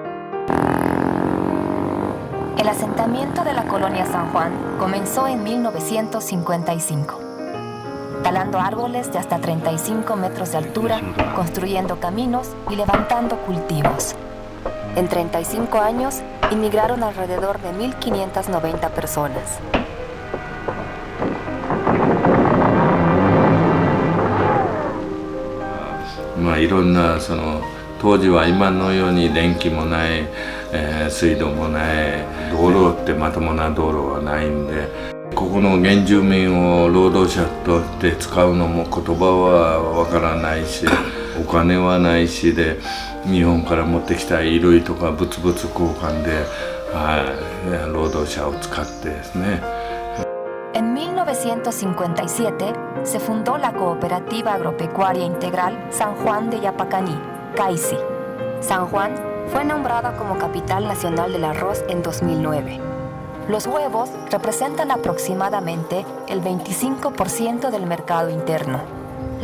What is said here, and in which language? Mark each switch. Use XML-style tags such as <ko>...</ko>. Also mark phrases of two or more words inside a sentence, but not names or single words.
<es>El asentamiento de la colonia San Juan comenzó en 1955. Talando árboles de hasta 35 metros de altura, construyendo caminos y levantando cultivos. En 35 años, inmigraron alrededor de 1.590 personas.</es> <ja>いろんな当時は今のように電気もない、水道もない道路ってまともな道路はないんで。ここの原住民を労働者として使うのも言葉はわからないしお金はないしで日本から持ってきた衣類とか物々交換で労働者を使ってですね。</ja> <es>En 1957 se fundó la Cooperativa Agropecuaria Integral San Juan de Yapacaní, CAICI. San Juan fue nombrada como capital nacional del arroz en 2009. Los huevos representan aproximadamente el 25% del mercado interno.</es>